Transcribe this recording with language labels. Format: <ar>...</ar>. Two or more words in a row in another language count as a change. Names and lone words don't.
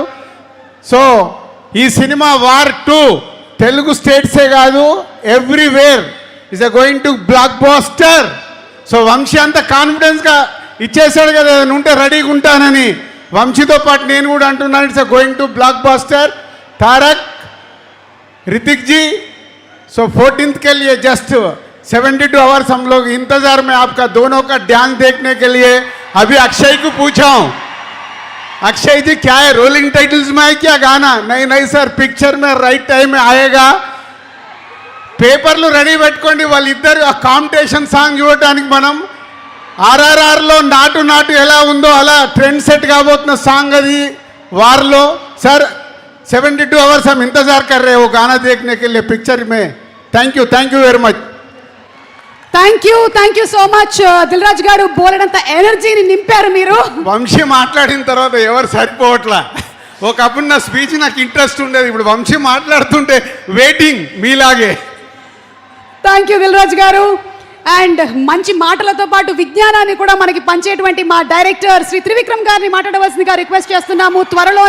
<te>సో ఈ సినిమా వార్ 2 తెలుగు స్టేట్సే కాదు,</te> <en>everywhere is going to blockbuster.</en> <te>సో వంశీ అంత కాన్ఫిడెన్స్గా ఇచ్చేసాడు కదా, ఉంటే రెడీగా ఉంటానని. వంశీతో పాటు నేను కూడా అంటున్నాను,</te> <en>it's going to blockbuster.</en> <hi>तारक, ऋतिक जी, सो 14th के लिए</hi> <en>just 72 hours</en> <hi>हम लोग इंतजार में आपका दोनों का डांस देखने के लिए. अभी अक्षय को पूछा हूँ, अक्षय जी क्या है,</hi> <en>rolling titles</en> <hi>में है क्या गाना? नहीं नहीं सर, पिक्चर में</hi> <en>right time</en> <hi>में आएगा.</hi> <te>పేపర్లు రెడీ పెట్టుకోండి, వాళ్ళిద్దరు ఆ</te> <en>competition song</en> <te>చూడటానికి. మనం RRRలో నాటు నాటు ఎలా ఉందో అలా</te> <en>trend set</en> <te>కాబోతున్న సాంగ్ అది వార్లో. सर 72 आवर्स हम इंतजार कर रहे हैं वो गाना देखने के लिए पिक्चर में.</te> <en>thank you very much. thank you so much</en> <te>దిల్ రాజు గారు. బోలెడంత ఎనర్జీని నింపారు మీరు. వంశీ మాట్లాడిన తర్వాత ఎవరు సరిపోవట్లా. ఒకప్పుడు నా స్పీచ్ నాకు ఇంట్రెస్ట్ ఉండేది, ఇప్పుడు వంశీ మాట్లాడుతుంటే వెయిటింగ్ మీలాగే.</te> <en>thank you</en> <te>దిల్ రాజు గారు. అండ్ మంచి మాటలతో పాటు విజ్ఞానాన్ని కూడా మనకి పంచేటువంటి మా డైరెక్టర్ శ్రీ త్రివిక్రమ్ గారిని మాట్లాడవలసిందిగా రిక్వెస్ట్ చేస్తున్నాము.</te>